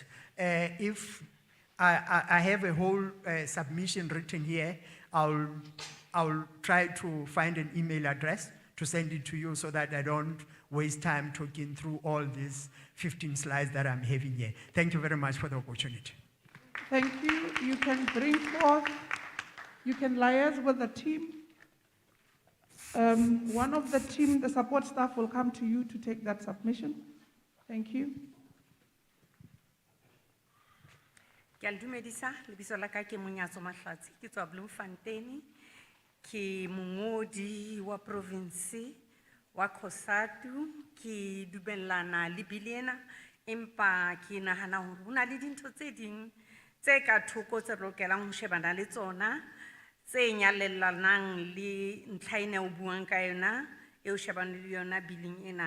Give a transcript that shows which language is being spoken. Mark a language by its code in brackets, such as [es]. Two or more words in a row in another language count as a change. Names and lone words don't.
[en] If I have a whole submission written here, I'll try to find an email address to send it to you, so that I don't waste time talking through all these 15 slides that I'm having here. Thank you very much for the opportunity. Thank you. You can bring forth, you can liaise with the team. One of the team, the support staff, will come to you to take that submission. Thank you. [st] Ke a le dumedisa, lebitso la ka ke Monyatso Mahlatsi, ke tswa Bloemfontein, ke mongodi wa province wa COSATU, ke dumellana le bill ena, empa ke nahana hore ho na le dintho tse ding tse ka thoko tse re lokelang ho shebana le tsona, tse nyalellanang le ntlha ena o buang ka yona, eo shebane le yona billing ena.